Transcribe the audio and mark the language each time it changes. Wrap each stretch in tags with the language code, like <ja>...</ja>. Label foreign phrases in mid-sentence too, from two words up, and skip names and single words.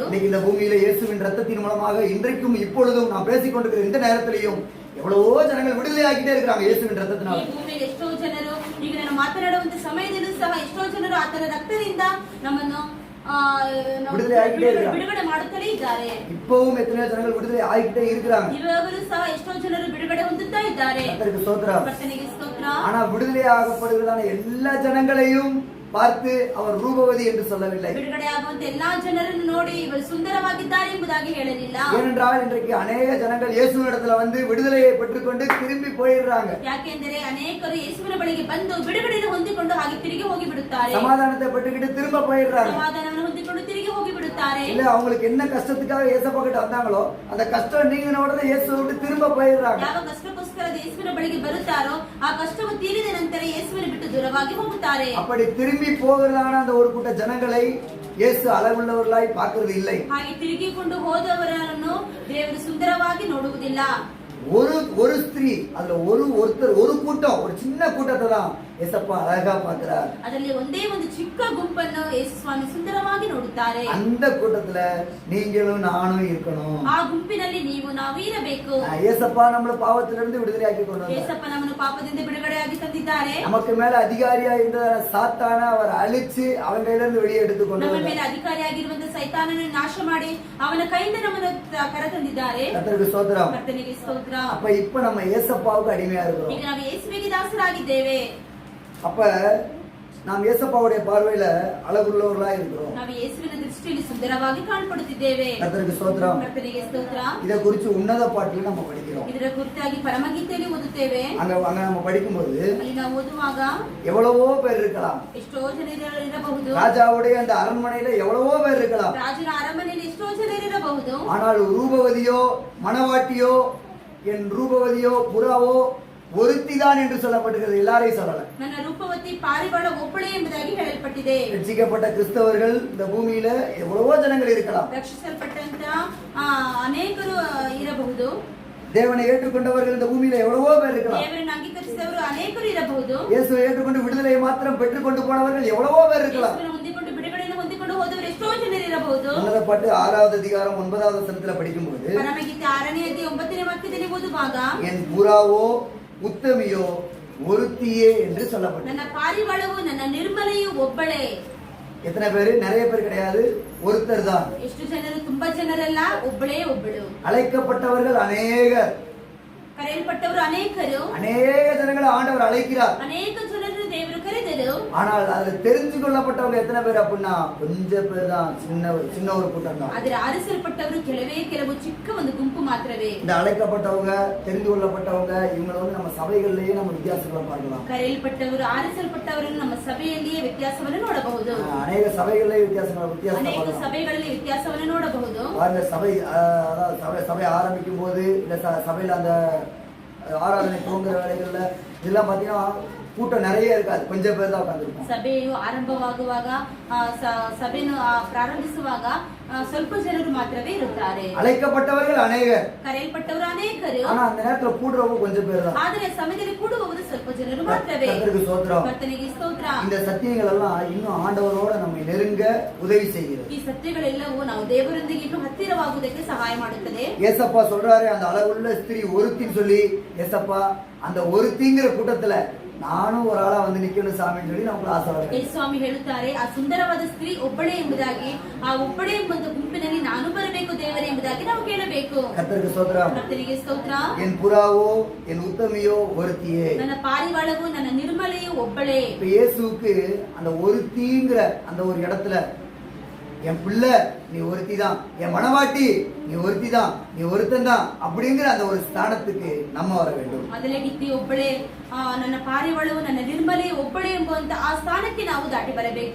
<ta>இன்னைக்கு இந்த பூமியில இயேசுவின் ரத்தத்தின் மூலமாக இன்றைக்கும் இப்பொழுதும் நாம் பேசிக் கொண்டிருக்கிற இந்த நேரத்திலையும் எவ்வளவோ ஜனங்கள் விடுதலை ஆகிட்டே இருக்காங்க இயேசுவின் ரத்தத்தினால.</ta> <kn>ಈ ಭೂಮಿಯಲ್ಲಿ ಎಷ್ಟೋ ಜನರು ಈಗ ನಾನು ಮಾತನಾಡುವಂತ ಸಮಯದಲ್ಲೂ ಸಹ ಎಷ್ಟೋ ಜನರು ಆತನ ರಕ್ತದಿಂದ ನಮ್ಮನ್ನು ಬಿಡುಗಡೆ ಮಾಡುತ್ತಲೇ ಇದ್ದಾರೆ.</kn> <ta>இப்பவும் எத்தனையோ ஜனங்கள் விடுதலை ஆகிட்டே இருக்கிறாங்க.</ta> <kn>ಇವಾಗಲೂ ಸಹ ಎಷ್ಟೋ ಜನರು ಬಿಡುಗಡೆ ಹೊಂದುತ್ತಾ ಇದ್ದಾರೆ.</kn> <ta>கர்த்தருக்கு ஸ்தோத்திரம்.</ta> <kn>ಕರ್ತನಿಗೆ ಸ್ತೋತ್ರ.</kn> <ta>ஆனா விடுதலை ஆகப்படுகிறதான எல்லா ஜனங்களையும் பார்த்து அவர் ரூபவதி என்று சொல்லவில்லை.</ta> <kn>ಬಿಡುಗಡೆ ಆಗುವಂತ ಎಲ್ಲಾ ಜನರನ್ನು ನೋಡಿ ಇವರು ಸುಂದರವಾಗಿದ್ದಾರೆ ಎಂಬುದಾಗಿ ಹೇಳಲಿಲ್ಲ.</kn> <ta>ஏனென்றால் இன்றைக்கு அநேக ஜனங்கள் இயேசுவினிடத்துல வந்து விடுதலையை பெற்றுக்கொண்டு திரும்பி போயிடுறாங்க.</ta> <kn>ಯಾಕೆಂದರೆ ಅನೇಕರು ಯೇಸುವಿನ ಬಳಿಗೆ ಬಂದು ಬಿಡುಗಡೆಯನ್ನು ಹೊಂದಿಕೊಂಡು ಹಾಗೆ ತಿರುಗಿ ಹೋಗಿ ಬಿಡುತ್ತಾರೆ.</kn> <ta>சமாதானத்தை பெற்றுக்கிட்டு திரும்ப போயிடுறாங்க.</ta> <kn>ಸಮಾಧಾನವನ್ನು ಹೊಂದಿಕೊಂಡು ತಿರುಗಿ ಹೋಗಿ ಬಿಡುತ್ತಾರೆ.</kn> <ta>இல்ல அவங்களுக்கு என்ன கஷ்டத்துக்காக இயேசப்பா கிட்ட வந்தாங்களோ அந்த கஷ்டம் நீங்கின உடனே இயேசுவை விட்டு திரும்ப போயிடுறாங்க.</ta> <kn>ಯಾವ ಕಷ್ಟಕ್ಕೋಸ್ಕರ ಯೇಸುವಿನ ಬಳಿಗೆ ಬರುತ್ತಾರೋ ಆ ಕಷ್ಟವು ತೀರಿದ ನಂತರ ಯೇಸುವಿನ ಬಿಟ್ಟು ದೂರವಾಗಿ ಹೋಗುತ್ತಾರೆ.</kn> <ta>அப்படி திரும்பி போகிறதான அந்த ஒரு கூட்ட ஜனங்களை இயேசு அளவுள்ளவர்களாய் பார்க்கிறது இல்லை.</ta> <kn>ಹಾಗೆ ತಿರುಗಿಕೊಂಡು ಹೋದವರನ್ನು ದೇವರು ಸುಂದರವಾಗಿ ನೋಡುವುದಿಲ್ಲ.</kn> <ta>ஒரு ஸ்திரீ அதுல ஒருத்தர் ஒரு கூட்டம் ஒரு சின்ன கூட்டத்தை தான் ஏசப்பா அழகா பார்க்கிறார்.</ta> <kn>ಅದರಲ್ಲಿ ಒಂದೇ ಒಂದು ಚಿಕ್ಕ ಗುಂಪನ್ನು ಯೇಸು ಸ್ವಾಮಿ ಸುಂದರವಾಗಿ ನೋಡುತ್ತಾರೆ.</kn> <ta>அந்த கூட்டத்துல நீங்களும் நானும் இருக்கணும்.</ta> <kn>ಆ ಗುಂಪಿನಲ್ಲಿ ನೀವು ನಾವು ಇರಬೇಕು.</kn> <ta>ஏசப்பா நம்மள பாவத்திலிருந்து விடுதலையாக்கி கொண்டு வந்தார்.</ta> <kn>ಯೇಸಪ್ಪ ನಮ್ಮನ್ನು ಪಾಪದಿಂದ ಬಿಡುಗಡೆಯಾಗಿ ತಂದಿದ್ದಾರೆ.</kn> <ta>நமக்கு மேல அதிகாரியா இருந்த சாத்தான அவர் அழிச்சு அவன் கையில இருந்து வெளியே எடுத்து கொண்டு</ta> <kn>ನಮ್ಮ</kn> <ta>வந்தார்.</ta> <kn>ಮೇಲೆ ಅಧಿಕಾರಿಯಾಗಿರುವಂತ ಸೈತಾನನನ್ನು ನಾಶ ಮಾಡಿ ಅವನ ಕೈಯಿಂದ ನಮ್ಮನ್ನು ಕರೆತಂದಿದ್ದಾರೆ.</kn> <ta>கர்த்தருக்கு ஸ்தோத்திரம்.</ta> <kn>ಕರ್ತನಿಗೆ ಸ್ತೋತ್ರ.</kn> <ta>இப்ப நம்ம ஏசப்பாவுக்கு அடிமையா இருக்கிறோம்.</ta> <kn>ಈಗ ನಾವು ಯೇಸುವಿಗೆ ದಾಸರಾಗಿದ್ದೇವೆ.</kn> <ta>அப்ப நாம் ஏசப்பாவுடைய பார்வையில அழகுள்ளவர்களா இருக்கிறோம்.</ta> <kn>ನಾವು ಯೇಸುವಿನ ದೃಷ್ಟಿಯಲ್ಲಿ ಸುಂದರವಾಗಿ ಕಾಣப்படுತ್ತಿದ್ದೇವೆ.</kn> <ta>கர்த்தருக்கு ஸ்தோத்திரம்.</ta> <kn>ಕರ್ತನಿಗೆ ಸ್ತೋತ್ರ.</kn> <ta>இத குறித்து உன்னத பாட்டில நம்ம படிக்கிறோம்.</ta> <kn>ಇದರ ಕುರಿತಾಗಿ ಪರಮಗೀತೆಯಲ್ಲಿ ಓದುತ್ತೇವೆ.</kn> <ta>அங்க நம்ம படிக்கும்போது</ta> <kn>ಅಲ್ಲಿ ನಾವು ಓದುವಾಗ</kn> <ta>எவ்வளவோ பேர் இருக்கலாம்.</ta> <kn>ಎಷ್ಟೋ ಜನರು ಇರಬಹುದು.</kn> <ta>ராஜாவுடைய அந்த அரண்மனையில எவ்வளவோ பேர் இருக்கலாம்.</ta> <kn>ರಾಜನ ಅರಮನೆಯಲ್ಲಿ ಎಷ್ಟೋ ಜನರು ಇರಬಹುದು.</kn> <ta>ஆனால் ரூபவதியோ மணவாட்டியோ என் ரூபவதியோ புறாவோ ஒருத்திதான் என்று சொல்லப்பட்டிருக்கிறது. எல்லாரையும் சொல்லல.</ta> <kn>ನನ್ನ ರೂಪವತಿ ಪಾರಿವಾಳ ಒಬ್ಬಳೇ ಎಂಬುದಾಗಿ ಹೇಳಲ್ಪಟ್ಟಿದೆ.</kn> <ta>ரட்சிக்கப்பட்ட கிறிஸ்தவர்கள் இந்த பூமியில எவ்வளவோ ஜனங்கள் இருக்கலாம்.</ta> <kn>ರಕ್ಷಿಸಲ್ಪಟ್ಟಂತ ಅನೇಕರು ಇರಬಹುದು.</kn> <ta>தேவனை ஏற்றுக்கொண்டவர்கள் இந்த பூமியில எவ்வளவோ பேர் இருக்கலாம்.</ta> <kn>ದೇವರನ್ನು ಅಂಗೀಕರಿಸಿದವರು ಅನೇಕರು ಇರಬಹುದು.</kn> <ta>இயேசுவை ஏற்றுக்கொண்டு விடுதலையை மாத்திரம் பெற்றுக்கொண்டு போனவர்கள் எவ்வளவோ பேர் இருக்கலாம்.</ta> <kn>ಯೇಸುವನ್ನು ಹೊಂದಿಕೊಂಡು ಬಿಡುಗಡೆಯನ್ನು ಹೊಂದಿಕೊಂಡು ಹೋದವರು ಎಷ್ಟೋ ಜನರು ಇರಬಹುದು.</kn> <ta>உன்னத பாட்டு 6வது அதிகாரம் 9வது வசனத்துல படிக்கும்போது</ta> <kn>ಪರಮಗೀತೆ 6ನೇ ಅಧ್ಯಾಯ 9ನೇ ವಾಕ್ಯದಲ್ಲಿ ಓದುವಾಗ</kn> <ta>என் புறாவோ உத்தமியோ ஒருத்தியே என்று சொல்லப்பட்டது.</ta> <kn>ನನ್ನ ಪಾರಿವಾಳವು ನನ್ನ ನಿರ್ಮಲೆಯು ಒಬ್ಬಳೇ.</kn> <ta>எத்தனை பேரு? நிறைய பேர் கிடையாது, ஒருத்தர் தான்.</ta> <kn>ಎಷ್ಟು ಜನರು? ತುಂಬಾ ಜನರಲ್ಲ, ಒಬ್ಬಳೇ ಒಬ್ಬಳು.</kn> <ta>அழைக்கப்பட்டவர்கள் அநேகர்,</ta> <kn>ಕರೆಯಲ್ಪಟ್ಟವರು ಅನೇಕರು,</kn> <ta>அநேக ஜனங்களை ஆண்டவர் அழைக்கிறார்.</ta> <kn>ಅನೇಕ ಜನರನ್ನು ದೇವರು ಕರೆದರು.</kn> <ta>ஆனால் அதுல தெரிஞ்சு கொள்ளப்பட்டவங்க எத்தனை பேர் அப்படின்னா கொஞ்சம் பேர் தான், சின்ன ஒரு கூட்டம் தான்.</ta> <kn>ಆದರೆ ಆರಿಸಲ್ಪಟ್ಟವರು ಕೆಲವು ಚಿಕ್ಕ ಒಂದು ಗುಂಪು ಮಾತ್ರವೇ.</kn> <ta>இந்த அழைக்கப்பட்டவங்க, தெரிந்து கொள்ளப்பட்டவங்க, இவங்களை நம்ம சபைகளிலேயே நம்ம வித்தியாசங்களை பார்க்கலாம்.</ta> <kn>ಕರೆಯಲ್ಪಟ್ಟವರು, ಆರಿಸಲ್ಪಟ್ಟವರನ್ನು ನಮ್ಮ ಸಭೆಯಲ್ಲಿಯೇ ವ್ಯತ್ಯಾಸವನ್ನು ನೋಡಬಹುದು.</kn> <ta>அநேக சபைகளிலே வித்தியாசம்</ta> <kn>ಅನೇಕ ಸಭೆಗಳಲ್ಲಿ ವ್ಯತ್ಯಾಸವನ್ನು ನೋಡಬಹುದು.</kn> <ta>பாருங்க, சபை ஆரம்பிக்கும் போது இல்ல சபையில அந்த ஆராதனை துவங்குற வேலைகள்ல இதெல்லாம் பாத்தீங்கன்னா கூட்டம் நிறைய இருக்காது, கொஞ்சம் பேர் தான் உட்கார்ந்திருப்போம்.</ta> <kn>ಸಭೆಯು ಆರಂಭವಾಗುವಾಗ, ಸಭೆಯನ್ನು ಪ್ರಾರಂಭಿಸುವಾಗ ಸ್ವಲ್ಪ ಜನರು ಮಾತ್ರವೇ ಇರುತ್ತಾರೆ.</kn> <ta>அழைக்கப்பட்டவர்கள் அநேகர்,</ta> <kn>ಕರೆಯಲ್ಪಟ್ಟವರು ಅನೇಕರು,</kn> <ta>ஆனா அந்த நேரத்துல கூடுறவங்க கொஞ்சம் பேர் தான்.</ta> <kn>ಆದರೆ ಸಮಯದಲ್ಲಿ ಕೂಡುವವರು ಸ್ವಲ್ಪ ಜನರು ಮಾತ್ರವೇ.</kn> <ta>கர்த்தருக்கு ஸ்தோத்திரம்.</ta> <kn>ಕರ್ತನಿಗೆ ಸ್ತೋತ್ರ.</kn> <ta>இந்த சத்தியங்கள் எல்லாம் இன்னும் ஆண்டவரோட நம்மை நெருங்க உதவி செய்கிறது.</ta> <kn>ಈ ಸತ್ಯಗಳೆಲ್ಲವೂ ನಾವು ದೇವರೊಂದಿಗೆ ಇನ್ನೂ ಹತ್ತಿರವಾಗುವುದಕ್ಕೆ ಸಹಾಯ ಮಾಡುತ್ತದೆ.</kn> <ta>ஏசப்பா சொல்றாரு, அந்த அளவுள்ள ஸ்திரீ ஒருத்தின்னு சொல்லி, ஏசப்பா அந்த ஒருத்திங்கிற கூட்டத்துல நானும் ஒரு ஆளா வந்து நிக்கணும் சாமின்னு சொல்லி நமக்கு ஆசை வருது.</ta> <kn>ಯೇಸುಸ್ವಾಮಿ ಹೇಳುತ್ತಾರೆ, ಆ ಸುಂದರವಾದ ಸ್ತ್ರೀ ಒಬ್ಬಳೇ ಎಂಬುದಾಗಿ, ಆ ಒಬ್ಬಳೇ ಎಂಬ ಗುಂಪಿನಲ್ಲಿ ನಾನು ಬರಬೇಕು ದೇವರೇ ಎಂಬುದಾಗಿ ನಾವು ಕೇಳಬೇಕು.</kn> <ta>கர்த்தருக்கு ஸ்தோத்திரம்.</ta> <kn>ಕರ್ತನಿಗೆ ಸ್ತೋತ್ರ.</kn> <ta>என் புறாவோ என் உத்தமியோ ஒருத்தியே.</ta> <kn>ನನ್ನ ಪಾರಿವಾಳವು ನನ್ನ ನಿರ್ಮಲೆಯು ಒಬ್ಬಳೇ.</kn> <ta>இப்ப இயேசுவுக்கு அந்த ஒருத்திங்கிற அந்த ஒரு இடத்துல, என் பிள்ளை நீ ஒருத்தி தான், என் மனவாட்டி நீ ஒருத்தி தான், நீ ஒருத்தன் தான் அப்படிங்கிற அந்த ஒரு ஸ்தானத்துக்கு நம்ம வர வேண்டும்.</ta> <kn>ಮೊದಲಗಿತ್ತಿ ಒಬ್ಬಳೇ, ನನ್ನ ಪಾರಿವಾಳವು ನನ್ನ ನಿರ್ಮಲೆ ಒಬ್ಬಳೇ ಎಂಬುವಂತ ಆ ಸ್ಥಾನಕ್ಕೆ ನಾವು ದಾಟಿ ಬರಬೇಕು.</kn>